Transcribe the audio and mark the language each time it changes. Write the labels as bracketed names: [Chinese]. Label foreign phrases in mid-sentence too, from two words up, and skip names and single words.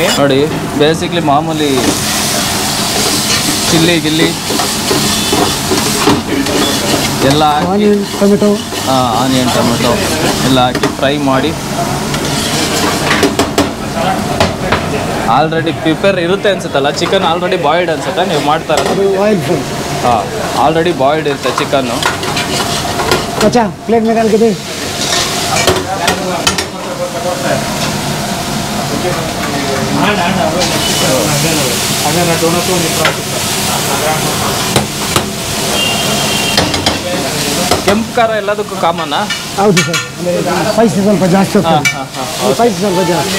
[Kannada] ನೋಡಿ ಬೇಸಿಕ್ಲಿ ಮಾಮೂಲಿ ಚಿಲ್ಲಿ ಗಿಲ್ಲಿ ಎಲ್ಲ [English] onion tomato onion tomato [Kannada] ಎಲ್ಲ ಹಾಕಿ ಫ್ರೈ ಮಾಡಿ [English] already prepare [Kannada] ಇರುತ್ತೆ ಅನ್ಸುತ್ತಲ್ಲ. [English] chicken already boiled [Kannada] ಅನ್ಸುತ್ತೆ ನೀವು ಮಾಡ್ತಾ ಇರೋದು? [English] oil fry. [Kannada] ಹಾಂ, [English] already boiled [Kannada] ಇರುತ್ತೆ ಚಿಕನ್ನು. [Hindi] अच्छा प्लेट में डाल के दे. [Kannada] ಕೆಂಪು ಖಾರ ಎಲ್ಲದಕ್ಕೂ ಕಾಮನ್ನಾ? ಹೌದು ಸರ್. ಸ್ಪೈಸಿ ಸ್ವಲ್ಪ ಜಾಸ್ತಿ ಹೋಗ್ತದೆ. ಸ್ಪೈಸಿ ಸ್ವಲ್ಪ ಜಾಸ್ತಿ.